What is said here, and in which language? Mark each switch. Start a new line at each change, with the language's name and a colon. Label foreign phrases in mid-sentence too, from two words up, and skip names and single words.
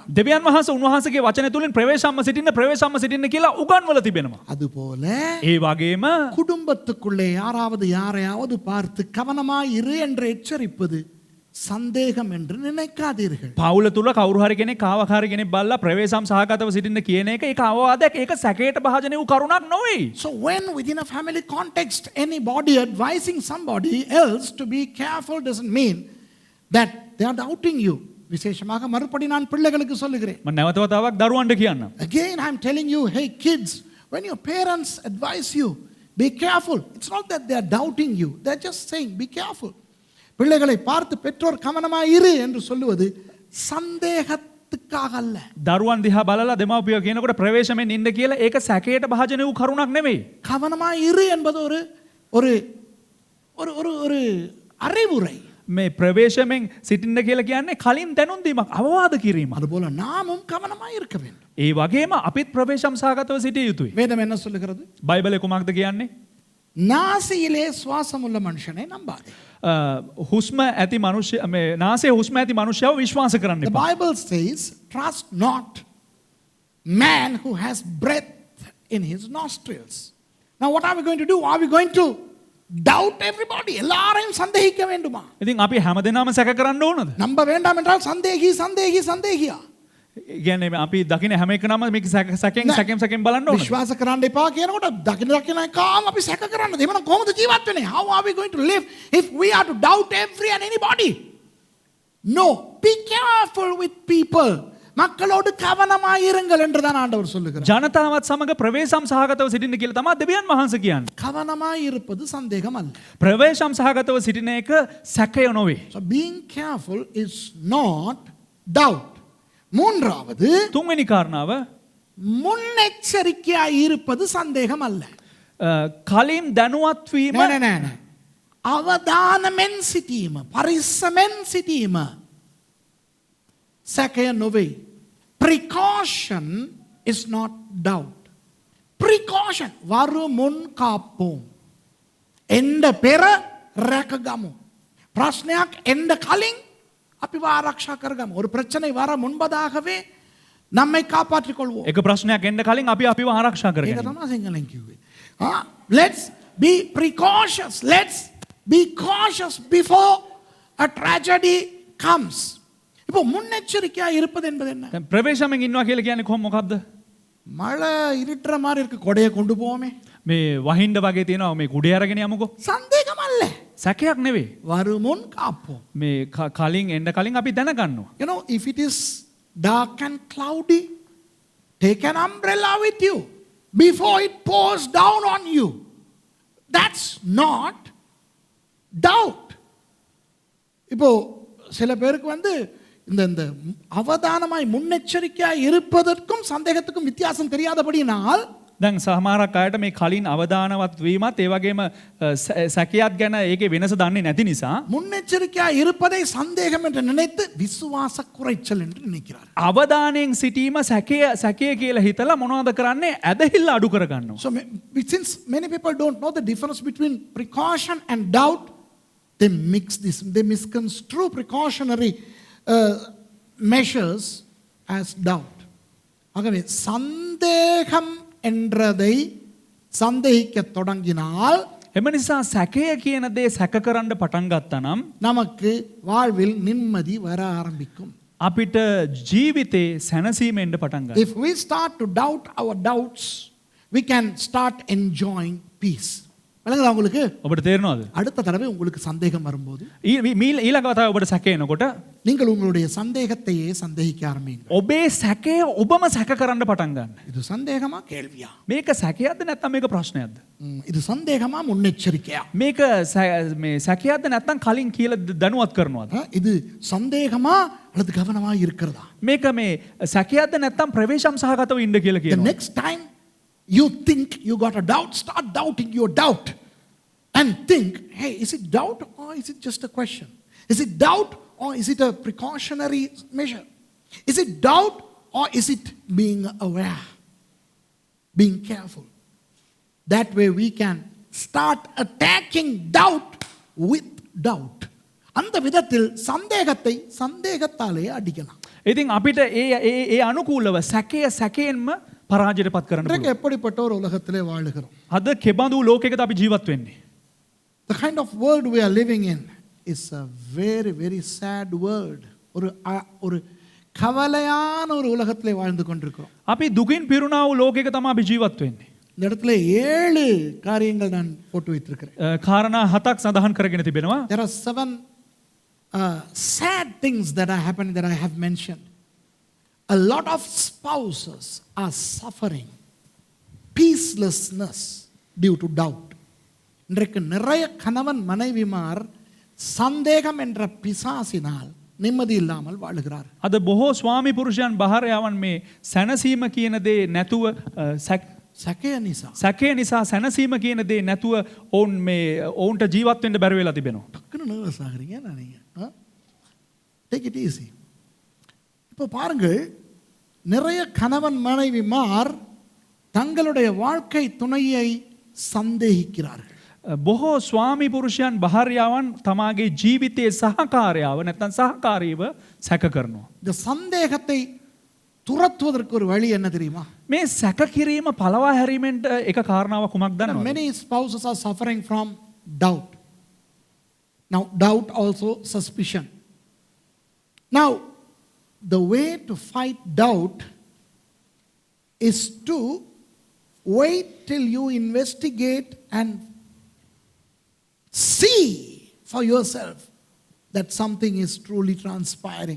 Sinhala: දෙවියන් වහන්සේ උන්වහන්සේගේ වචනය තුලින් ප්‍රවේශම්ම සිටින්න කියලා උගන්වලා තිබෙනවා.
Tamil: அதுபோல
Sinhala: ඒ වගේම
Tamil: குடும்பத்துக்குள்ளே யாரையாவது பார்த்து கவனமாய் இரு என்று எச்சரிப்பது சந்தேகம் என்று நினைக்காதீர்கள்.
Sinhala: පවුල තුල කවුරු හරි කෙනෙක් කාවකාරී කෙනෙක් බල්ලා ප්‍රවේශම් සහගතව සිටින්න කියන එක ඒක අවවාදයක් ඒක සැකයට භාජනය වූ කරුණක් නොවේ.
English: So when within a family context anybody advising somebody else to be careful doesn't mean that they are doubting you.
Tamil: விசேஷமாக மறுபடி நான் பிள்ளைகளுக்கு சொல்லுகிறேன்.
Sinhala: මම නැවත වතාවක් දරුවන්ට කියන්නම්.
English: Again I am telling you, hey kids, when your parents advise you, be careful. It's not that they are doubting you. They are just saying be careful.
Tamil: பிள்ளைகளை பார்த்து பெற்றோர் கவனமாய் இரு என்று சொல்லுவது சந்தேகத்துக்காக அல்ல.
Sinhala: දරුවන් දිහා බලලා දෙමාපියෝ කියනකොට ප්‍රවේශමෙන් ඉන්න කියලා ඒක සැකයට භාජනය වූ කරුණක් නෙමෙයි.
Tamil: கவனமாய் இரு என்பது ஒரு ஒரு ஒரு ஒரு ஒரு அறிவுரை.
Sinhala: මේ ප්‍රවේශමෙන් සිටින්න කියලා කියන්නේ කලින් දැනුම් දීමක් අවවාද කිරීමක්.
Tamil: அதுபோல நாமும் கவனமாய் இருக்க வேண்டும்.
Sinhala: ඒ වගේම අපිත් ප්‍රවේශම් සහගතව සිටිය යුතුයි.
Tamil: வேதம் என்ன சொல்லுகிறது?
Sinhala: බයිබලේ කුමක්ද කියන්නේ?
Tamil: நாசியிலே சுவாசம் உள்ள மனுஷனை நம்பாதே.
Sinhala: හුස්ම ඇති මනුෂ්‍ය මේ නාසයේ හුස්ම ඇති මනුෂ්‍යව විශ්වාස කරන්න
English: The
Sinhala: එපා.
English: Bible says, trust not man who has breath in his nostrils. Now what are we going to do? Are we going to doubt everybody?
Tamil: எல்லாரையும் சந்தேகிக்க வேண்டுமா?
Sinhala: ඉතින් අපි හැමදෙනාම සැක කරන්න ඕනද?
Tamil: நம்ப வேண்டாம் என்றால் சந்தேகியா.
Sinhala: කියන්නේ අපි දකින හැම එකනම මේක සැකෙන් බලන්න ඕනද? විශ්වාස කරන්න එපා කියනකොට දකින කාම අපි සැක කරන්නද? එහෙනම් කොහොමද ජීවත් වෙන්නේ?
English: How are we going to live if we are to doubt every and anybody? No, be careful with people.
Tamil: மக்களோடு கவனமாய் இருங்கள் என்று தான் ஆண்டவர் சொல்லுகிறார்.
Sinhala: ජනතාවත් සමග ප්‍රවේශම් සහගතව සිටින්න කියලා තමයි දෙවියන් වහන්සේ කියන්නේ.
Tamil: கவனமாய் இருப்பது சந்தேகம் அல்ல.
Sinhala: ප්‍රවේශම් සහගතව සිටින එක සැකය නොවේ.
English: So being careful is not doubt.
Tamil: மூன்றாவது
Sinhala: තුන්වෙනි කාරණාව
Tamil: முன்னெச்சரிக்கையாய் இருப்பது சந்தேகம் அல்ல.
Sinhala: කලින් දැනුවත් වීම නෑ. අවදානමෙන් සිටීම, පරිස්සමෙන් සිටීම සැකය නොවේ.
English: Precaution is not doubt.
Tamil: Precaution வருமுன் காப்போம்.
Sinhala: එන්න පෙර රැකගමු. ප්‍රශ්නයක් එන්න කලින් අපි ආරක්ෂා කරගමු.
Tamil: ஒரு பிரச்சனை வர முன்பதாகவே நம்மை காப்பாற்றிக் கொள்வோம்.
Sinhala: එක ප්‍රශ්නයක් එන්න කලින් අපි අපිව ආරක්ෂා ඒක කරගන්න. තමයි සිංහලෙන් කිව්වේ.
English: Let's be precautious. Let's be cautious before a tragedy comes.
Tamil: இப்போ முன்னெச்சரிக்கையா இருப்பது என்பது என்ன?
Sinhala: දැන් ප්‍රවේශමෙන් ඉන්නවා කියලා කියන්නේ කොහොම මොකද්ද?
Tamil: மழை இருட்டுற மாதிரி இருக்கு, கொடையை கொண்டு போவோமே.
Sinhala: මේ වහින්ඩ වගේ තියෙනවා මේ කුඩේ අරගෙන යමුකෝ.
Tamil: සන්දේකමල්ල.
Sinhala: සැකයක් නෙවෙයි.
Tamil: வருமுன் காப்போ.
Sinhala: මේ කලින් එන්න කලින් අපි දැනගන්නවා.
English: You know, if it is dark and cloudy, take an umbrella with you before it pours down on you. That's not doubt.
Tamil: இப்போ சில பேருக்கு வந்து இந்த அவதானமாய் முன்னெச்சரிக்கையாய் இருப்பதற்கும் சந்தேகத்துக்கும் வித்தியாசம் தெரியாதபடியினால்
Sinhala: දැන් සමහරක් අයට මේ කලින් අවදානවත් වීමත් ඒ වගේම සැකයක් ගැන ඒකේ වෙනස දන්නේ නැති නිසා
Tamil: முன்னெச்சரிக்கையாய் இருப்பதை சந்தேகம் என்று நினைத்து விசுவாச குறைச்சல் என்று நினைக்கிறார்.
Sinhala: අවදානයෙන් සිටීම සැකය කියලා හිතලා මොනවද කරන්නේ? ඇදහිල්ල අඩු කරගන්නවා.
English: So since many people don't know the difference between precaution and doubt, they mix this, they misconstrue precautionary measures as doubt.
Tamil: ஆகவே சந்தேகம் என்றதை சந்தேகிக்க தொடங்கினால்
Sinhala: එම නිසා සැකය කියන දේ සැක කරන්න පටන් ගත්තා නම්
Tamil: நமக்கு வாழ்வில் நிம்மதி வர ஆரம்பிக்கும்.
Sinhala: අපිට ජීවිතේ සැනසීම එන්න පටන් ගන්නවා.
English: If we start to doubt our doubts, we can start enjoying peace.
Tamil: விளங்குதா உங்களுக்கு?
Sinhala: ඔබට තේරෙනවද?
Tamil: அடுத்த தடவை உங்களுக்கு சந்தேகம் வரும்போது
Sinhala: ඊළඟ වතාව ඔබට සැක එනකොට
Tamil: நீங்கள் உங்களுடைய சந்தேகத்தையே சந்தேகிக்க ஆரம்பிங்க.
Sinhala: ඔබේ සැකය ඔබම සැක කරන්න පටන් ගන්න.
Tamil: இது சந்தேகமா கேள்வியா?
Sinhala: මේක සැකයක්ද නැත්නම් මේක ප්‍රශ්නයක්ද?
Tamil: இது சந்தேகமா முன்னெச்சரிக்கையா?
Sinhala: මේක මේ සැකයක්ද නැත්නම් කලින් කියලා දැනුවත් කරනවද?
Tamil: இது சந்தேகமா அல்லது கவனமா இருக்கிறதா?
Sinhala: මේක මේ සැකයක්ද නැත්නම් ප්‍රවේශම් සහගතව ඉන්න කියලා
English: The
Sinhala: කියනවා.
English: next time you think you got a doubt, start doubting your doubt and think, hey, is it doubt or is it just a question? Is it doubt or is it a precautionary measure? Is it doubt or is it being aware, being careful? That way we can start attacking doubt with doubt.
Tamil: அந்த விதத்தில் சந்தேகத்தை சந்தேகத்தாலே அடிக்கலாம்.
Sinhala: ඉතින් අපිට ඒ අනුකූලව සැකය සැකයෙන්ම පරාජයට පත් කරන්න
Tamil: இன்றைக்கு
Sinhala: පුළුවන්.
Tamil: எப்படிப்பட்ட ஒரு உலகத்திலே வாழுகிறோம்?
Sinhala: අද කෙබඳු ලෝකයකද අපි ජීවත් වෙන්නේ?
English: The kind of world we are living in is a very, very sad world.
Tamil: ஒரு கவலையான ஒரு உலகத்திலே வாழ்ந்து கொண்டிருக்கிறோம்.
Sinhala: අපි දුකින් පිරුණා වූ ලෝකයක තමයි අපි ජීවත් වෙන්නේ.
Tamil: இந்த இடத்துல 7 காரியங்கள் நான் போட்டு வைத்திருக்கிறேன்.
Sinhala: කාරණා 7ක් සඳහන් කරගෙන තිබෙනවා.
English: There are 7 sad things that are happening that I have mentioned. A lot of spouses are suffering peacelessness due to doubt.
Tamil: இன்றைக்கு நிறைய கணவன் மனைவிமார் சந்தேகம் என்ற பிசாசினால் நிம்மதி இல்லாமல் வாழுகிறார்.
Sinhala: අද බොහෝ ස්වාමි පුරුෂයන් බහරයවන් මේ සැනසීම කියන දේ නැතුව සැකය නිසා. සැකේ නිසා සැනසීම කියන දේ නැතුව ඔවුන් මේ ඔවුන්ට ජීවත් වෙන්න බැරි වෙලා තිබෙනවා.
Tamil: டக்குன்னு நர்வஸ் ஆகுறீங்க நீங்க.
English: Take it easy.
Tamil: இப்போ பாருங்கள், நிறைய கணவன் மனைவிமார் தங்களுடைய வாழ்க்கை துணையை சந்தேகிக்கிறார்கள்.
Sinhala: බොහෝ ස්වාමි පුරුෂයන් භාර්යාවන් තමාගේ ජීවිතයේ සහකාරයාව නැත්නම් සහකාරීව සැක කරනවා.
Tamil: இந்த சந்தேகத்தை துரத்துவதற்கு ஒரு வழி என்ன தெரியுமா?
Sinhala: මේ සැක කිරීම පළවා හැරීමෙන්ට එක කාරණාවක් කුමක්ද දන්නවද?
English: Many spouses are suffering from doubt. Now doubt also suspicion. Now the way to fight doubt is to wait till you investigate and see for yourself that something is truly transpiring.